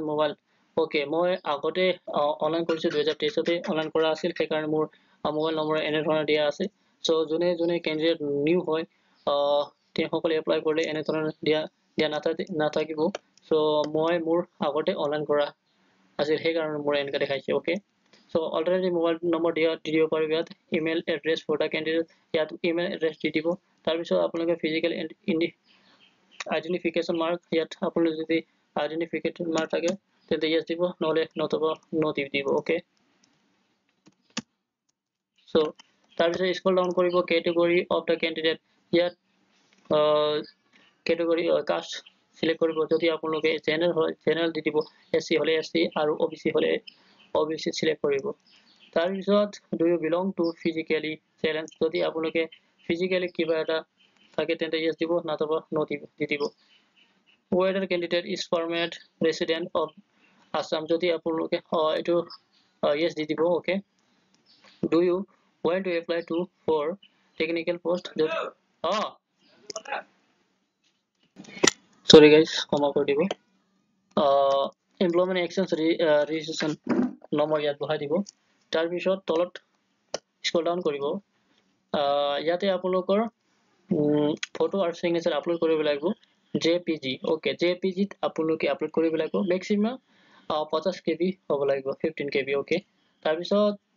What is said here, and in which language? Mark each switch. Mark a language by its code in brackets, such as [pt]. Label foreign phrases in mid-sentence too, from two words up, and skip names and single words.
[en] mobile okay [as] মই আগতে অনলাইন কৰিছো 2023 তে অনলাইন কৰা আছিল সেইকাৰণে মোৰ [en] mobile number [as] এনে ধৰণে দিয়া আছে সো যোনে ক্যান্ডিডেট নিউ হয় তেওঁলোকে এপ্লাই কৰিলে এনে ধৰণে দিয়া নাথাকিব সো মই মোৰ আগতে অনলাইন কৰা আছিল সেইকাৰণে মোৰ এনেকা দেখাইছে ওকে [en] so already mobile number [as] di দিব পাৰিব ইয়াত [en] email address for the candidate [as] ইয়াত [en] email address [as] দি দিব তাৰ পিছত আপোনালোকে [en] physical identification mark [as] ইয়াত আপোনালোকে যদি [en] identification mark [as] থাকে তেন্তে yes দিব নহলে নতুবা no দিব ওকে so তাৰ পিছত [en] scroll down [as] কৰিব [en] category of the candidate [as] ইয়াত [en] category caste [as] সিলেক্ট কৰিব যদি আপোনালোকে জেনাৰেল হয় জেনাৰেল দি দিব SC হলে SC আৰু OBC হলে OBC সিলেক্ট কৰিব তাৰ পিছত [en] do you belong to physically challenged [as] যদি আপোনালোকে physically কিবা এটা থাকে তেন্তে yes দিব নতুবা no দি দিব [en] whether candidate is permanent resident of Assam [as] যদি আপোনালোকে এটো yes দি দিব ওকে [en] do you want to apply to for technical post sorry guys [as] ক্ষমা কৰি দিব [en] employment actions registration [as] নম্বৰ ইয়াত বহাই দিব তাৰ পিছত তলত [en] scroll down [as] কৰিব ইয়াতে আপোনালোকৰ ফটো আৰু সিগনেচাৰ আপলোড কৰিব লাগিব [en] JPG okay JPG [as] ত আপোনালোকে আপলোড কৰিব লাগিব মেক্সিমাম 50 KB হ'ব লাগিব 15 KB ওকে তাৰ পিছত